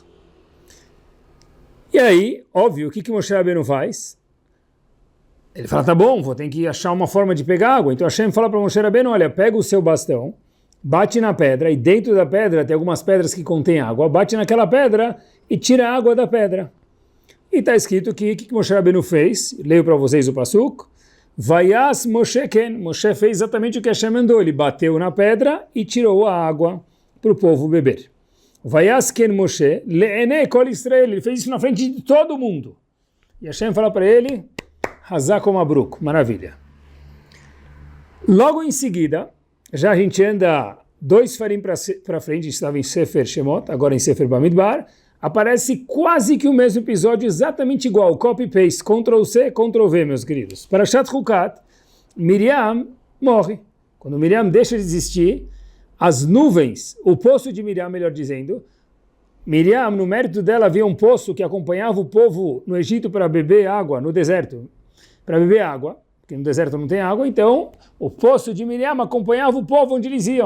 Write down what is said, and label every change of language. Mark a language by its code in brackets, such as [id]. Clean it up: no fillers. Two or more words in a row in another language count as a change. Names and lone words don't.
[pt] E aí, óbvio, o que Moshe Rabbeinu faz? Ele fala, tá bom, vou ter que achar uma forma de pegar água. Então Hashem fala para Moshe Rabbeinu, olha, pega o seu bastão, bate na pedra, e dentro da pedra tem algumas pedras que contêm água, bate naquela pedra e tira a água da pedra. E está escrito que o que Moshe Rabbeinu fez? Leio para vocês o pasuk. [he] ויעש משה כן. [pt] Moshe fez exatamente o que Hashem mandou. Ele bateu na pedra e tirou a água para o povo beber. [he] ויעש כן משה לעיני כל ישראל. [pt] Ele fez isso na frente de todo mundo. E Hashem fala para ele, Hazakom Abruk. Maravilha. Logo em seguida, já a gente anda 2 farim para frente, estava em Sefer Shemot, agora em Sefer Bamidbar, aparece quase que o mesmo episódio, exatamente igual, copy-paste, Ctrl-C, Ctrl-V, meus queridos. Para Parashat Chukat, Miriam morre. Quando Miriam deixa de existir, as nuvens, o poço de Miriam, melhor dizendo, Miriam, no mérito dela, havia um poço que acompanhava o povo no Egito para beber água, no deserto, para beber água, porque no deserto não tem água, então o poço de Miriam acompanhava o povo onde eles iam.